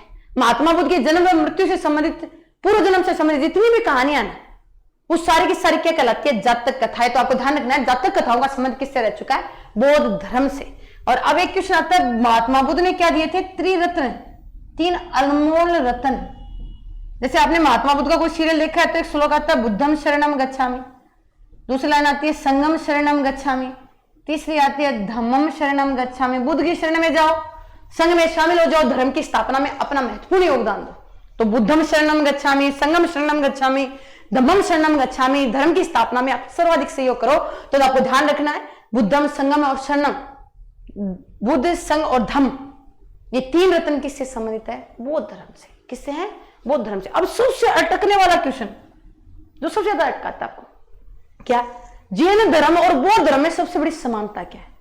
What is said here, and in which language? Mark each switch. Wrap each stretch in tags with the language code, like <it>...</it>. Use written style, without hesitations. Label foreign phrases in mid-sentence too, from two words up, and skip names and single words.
<hi>महात्मा बुद्ध के जन्म व मृत्यु से संबंधित, पूर्व जन्म से संबंधित जितनी भी कहानियां ना, वो सारी की सारी क्या कहलाती है? जातक कथाएं। तो आपको ध्यान रखना है जातक कथाओं का संबंध किससे रह चुका है? बौद्ध धर्म से। और अब एक क्वेश्चन आता है, महात्मा बुद्ध ने क्या दिए थे? त्रिरत्न, 3 अनमोल रत्न। जैसे आपने महात्मा बुद्ध का कोई सीरियल देखा है तो एक श्लोक आता है</hi> <pi>बुद्धम शरणम गच्छामि,</pi> <hi>दूसरी लाइन आती है</hi> <pi>संगम शरणम गच्छामि,</pi> <hi>तीसरी आती है</hi> <pi>धम्मम शरणम गच्छामि।</pi> <hi>बुद्ध की शरण में जाओ, संघ में शामिल हो जाओ, धर्म की स्थापना में अपना महत्वपूर्ण योगदान दो।</hi> <pi>तो बुद्धम शरणम गच्छामि, संगम शरणम गच्छामि, धम्मम शरणम गच्छामि,</pi> <hi>धर्म की स्थापना में आप सर्वाधिक सहयोग करो। तो आपको ध्यान रखना है बुद्धम, संगम और शरणम, बुद्ध, संघ और धम्म, ये 3 रत्न किससे संबंधित है? बौद्ध धर्म से। किससे है? बौद्ध धर्म से। अब सबसे अटकने वाला क्वेश्चन जो सबसे ज्यादा अटकाता है आपको, क्या जैन धर्म और बौद्ध धर्म में सबसे बड़ी समानता क्या है?</hi>